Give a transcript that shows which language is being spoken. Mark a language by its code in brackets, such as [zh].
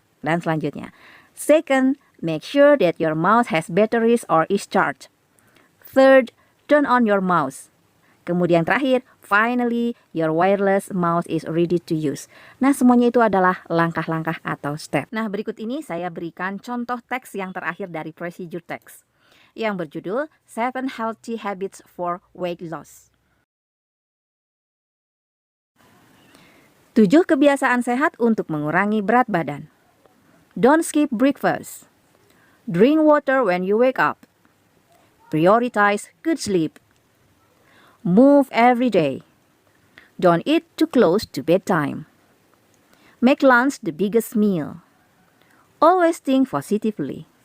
[id] Dan selanjutnya, [en] second, make sure that your mouse has batteries or is charged. Third, turn on your mouse. [id] Kemudian terakhir, [en] finally, your wireless mouse is ready to use. [id] Nah, semuanya itu adalah langkah-langkah atau step. Nah, berikut ini saya berikan contoh teks yang terakhir dari procedure text, yang berjudul 7 Healthy Habits for Weight Loss. 7 kebiasaan sehat untuk mengurangi berat badan. [en] Don't skip breakfast. Drink water when you wake up. Prioritize good sleep. Move every day. Don't eat too close to bedtime. Make lunch the biggest meal. Always think positively.